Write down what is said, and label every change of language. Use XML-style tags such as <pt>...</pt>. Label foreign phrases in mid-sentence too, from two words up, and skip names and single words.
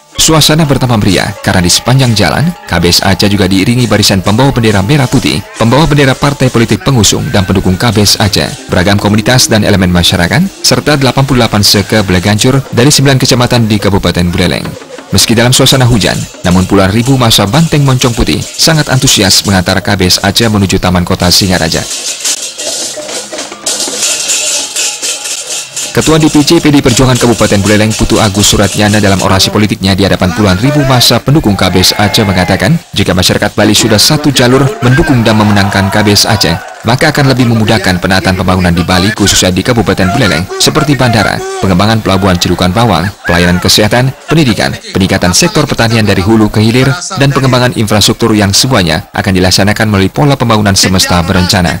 <id>Suasana bertambah meriah karena di sepanjang jalan, KBS Aceh juga diiringi barisan pembawa bendera merah putih, pembawa bendera partai politik pengusung dan pendukung KBS Aceh, beragam komunitas dan elemen masyarakat, serta 88 seke belegancur dari 9 kecamatan di Kabupaten Buleleng. Meski dalam suasana hujan, namun puluhan ribu massa banteng moncong putih sangat antusias mengantar KBS Aceh menuju Taman Kota Singaraja. Ketua DPC PD Perjuangan Kabupaten Buleleng Putu Agus Suratnyana dalam orasi politiknya di hadapan puluhan ribu massa pendukung KBS Aceh mengatakan, jika masyarakat Bali sudah satu jalur mendukung dan memenangkan KBS Aceh, maka akan lebih memudahkan penataan pembangunan di Bali khususnya di Kabupaten Buleleng seperti bandara, pengembangan pelabuhan Cirukan Bawang, pelayanan kesehatan, pendidikan, peningkatan sektor pertanian dari hulu ke hilir, dan pengembangan infrastruktur yang semuanya akan dilaksanakan melalui pola pembangunan semesta berencana.</id>